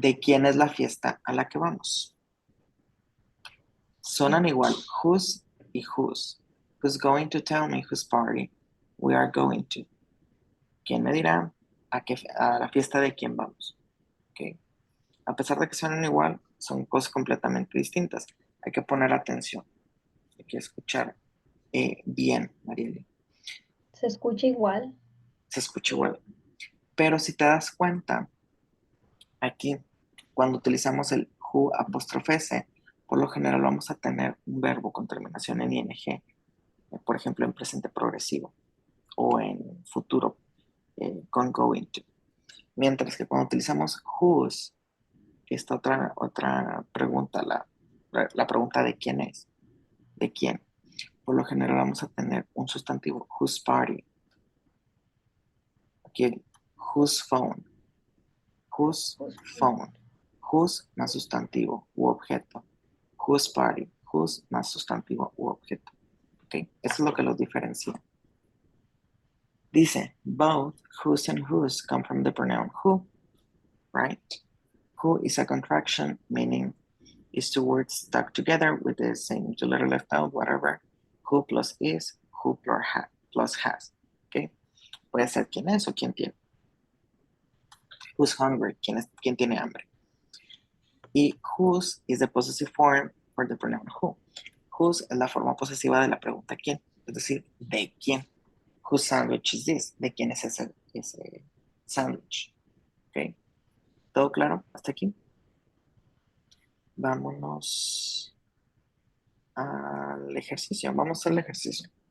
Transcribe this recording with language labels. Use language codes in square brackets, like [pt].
[es] ¿De quién es la fiesta a la que vamos? Sonan igual, whose y whose. [en] Who's going to tell me whose party we are going to? [es] ¿Quién me dirá a la fiesta de quién vamos? Okay. A pesar de que suenan igual, son cosas completamente distintas. Hay que poner atención. Hay que escuchar bien, Marieli. Se escucha igual. Se escucha igual. Pero si te das cuenta, aquí cuando utilizamos el who apóstrofe s, por lo general vamos a tener un verbo con terminación en ing, por ejemplo, en presente progresivo o en futuro con going to. Mientras que cuando utilizamos whose, esta otra pregunta, la pregunta de quién es, de quién, por lo general vamos a tener un sustantivo, whose party. Aquí, whose phone, whose phone, whose más sustantivo u objeto, whose party, whose más sustantivo u objeto. ¿Okay? Eso es lo que los diferencia. [en] Dice, both whose and whose come from the pronoun who, right? Who is a contraction, meaning is two words stuck together with the same letter left out, whatever. Who plus is, who plus has. Okay? [es] Puede ser quién es o quién tiene. [en] Who's hungry? [es] ¿Quién tiene hambre? [en] Y whose is the possessive form for the pronoun who. [es] Whose es la forma posesiva de la pregunta quién, es decir, de quién. [en] Whose sandwich is this? [es] ¿De quién es ese sándwich? ¿Ok? ¿Todo claro hasta aquí? Vámonos al ejercicio. Vamos a hacer el ejercicio.